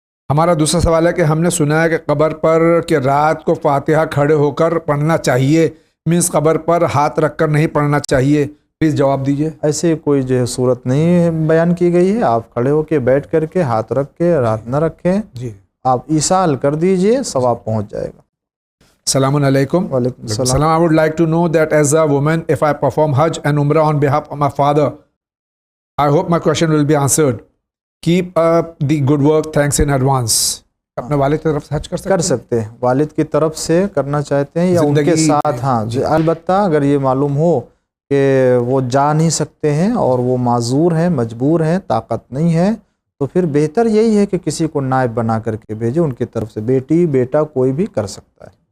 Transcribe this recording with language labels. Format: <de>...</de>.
<ur>ہمارا دوسرا سوال ہے کہ ہم نے سنا ہے کہ قبر پر کہ رات کو فاتحہ کھڑے ہو کر پڑھنا چاہیے، مینس قبر پر ہاتھ رکھ کر نہیں پڑھنا چاہیے، پلیز جواب دیجیے۔ ایسے کوئی جو ہے صورت نہیں بیان کی گئی ہے، آپ کھڑے ہو کے بیٹھ کر کے ہاتھ رکھ کے ہاتھ نہ رکھیں، جی آپ ایصال کر دیجئے، ثواب پہنچ جائے گا۔ السلام علیکم۔ وعلیکم السلام۔</ur> <en>I would like to know that as a woman, if I perform Hajj and Umrah on behalf of my father, I hope my question will be answered. Keep up the good work. Thanks in advance.</en> <ur>اپنے والد کی طرف سے حج کر سکتے ہیں، والد کی طرف سے کرنا چاہتے ہیں یا ان کے ساتھ؟ ہاں جی، البتہ اگر یہ معلوم ہو کہ وہ جا نہیں سکتے ہیں اور وہ معذور ہیں، مجبور ہیں، طاقت نہیں ہے، تو پھر بہتر یہی ہے کہ کسی کو نائب بنا کر کے بھیجے ان کی طرف سے، بیٹی بیٹا کوئی بھی کر سکتا ہے۔</ur>